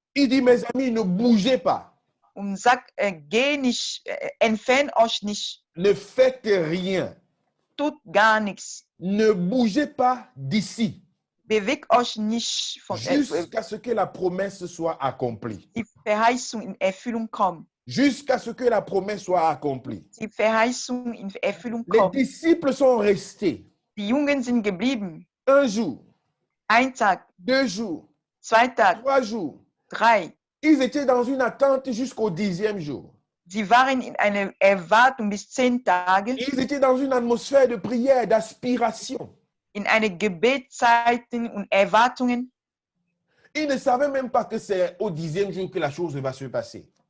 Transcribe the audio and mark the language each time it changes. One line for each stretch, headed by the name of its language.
French: Il dit, mes amis, ne bougez pas.
German: und sagt, geh nicht, entfernt euch nicht,
French: Ne faites rien.
German: tut gar nichts.
French: Ne bougez pas d'ici.
German: Bewegt euch nicht von
French: Jusqu'à ce que la promesse soit accomplie.
German: die Verheißung in Erfüllung kommt.
French: Jusqu'à ce que la promesse soit accomplie.
German: Die Verheißung in Erfüllung
French: Les
German: kommt.
French: disciples sont restés
German: Die Jungen sind geblieben.
French: un jour,
German: Ein Tag,
French: 2 jours,
German: 2 Tage,
French: 3 jours.
German: 3.
French: Ils étaient dans une attente jusqu'au 10e jour.
German: Sie waren in einer Erwartung bis 10 Tage,
French: Ils étaient dans une atmosphère de prière, d'aspiration.
German: in einer Gebetszeiten und Erwartungen.
French: Ils ne savaient même pas que c'est au 10e jour que la chose va se passer.